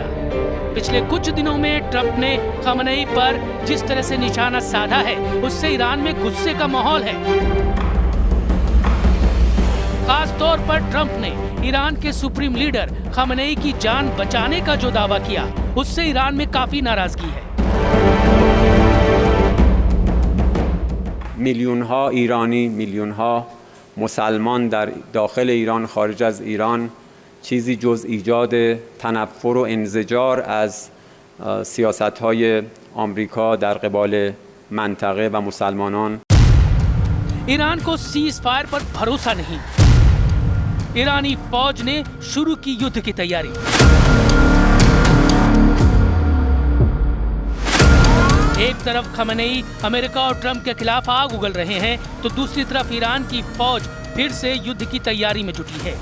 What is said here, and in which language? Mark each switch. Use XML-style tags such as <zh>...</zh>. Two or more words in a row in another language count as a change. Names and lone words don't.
<hi>पिछले कुछ दिनों में ट्रंप ने खमैनी पर जिस तरह से निशाना साधा है, उससे ईरान में गुस्से का माहौल है। खास तौर पर ट्रंप ने ईरान के</hi> <en>supreme leader</en> <hi>खमैनी की जान बचाने का जो दावा किया, उससे ईरान में काफी नाराजगी है।</hi> <fa>میلیون‌ها ایرانی، میلیون‌ها مسلمان در داخل ایران، خارج از ایران چیزی جز ایجاد تنفر و انزجار از سیاست‌های آمریکا در قبال منطقه و مسلمانان.</fa> <hi>ईरान को सीज फायर पर भरोसा नहीं। ईरानी फौज ने शुरू की युद्ध की तैयारी। एक तरफ खमैनी अमेरिका और ट्रंप के खिलाफ आग उगल रहे हैं, तो दूसरी तरफ ईरान की फौज फिर से युद्ध की तैयारी में जुटी है।</hi>